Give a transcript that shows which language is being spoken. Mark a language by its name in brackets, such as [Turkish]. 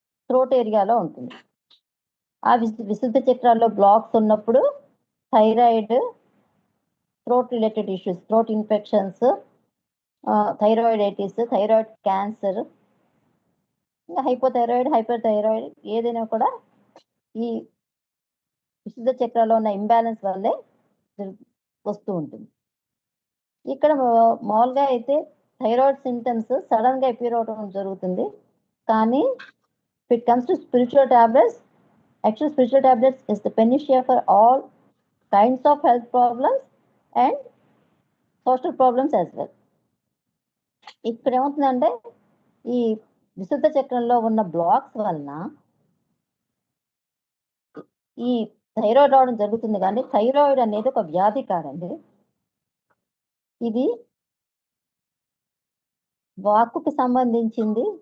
[Telugu] Throat ఏరియాలో ఉంటుంది. ఆ విశుద్ధ చక్రాల్లో బ్లాక్స్ ఉన్నప్పుడు thyroid, throat related issues, throat infections, thyroiditis, thyroid cancer, ఇంకా హైపోథైరాయిడ్, హైపర్ థైరాయిడ్ ఏదైనా కూడా ఈ విశుద్ధ చక్రాల్లో ఉన్న ఇంబ్యాలెన్స్ వల్లే వస్తూ ఉంటుంది. ఇక్కడ మామూలుగా అయితే థైరాయిడ్ సింటమ్స్ సడన్ గా అపియర్ అవడం జరుగుతుంది. కానీ [English] It comes to spiritual tablets, actually spiritual tablets is the panacea for all kinds of health problems and social problems as well. [Telugu] ఇక్కడ ఏమవుతుందంటే ఈ విశుద్ధ చక్రంలో ఉన్న బ్లాక్స్ వలన ఈ థైరాయిడ్ రావడం జరుగుతుంది. కానీ థైరాయిడ్ అనేది ఒక వ్యాధి కాదండి. ఇది వాక్కుకి సంబంధించింది.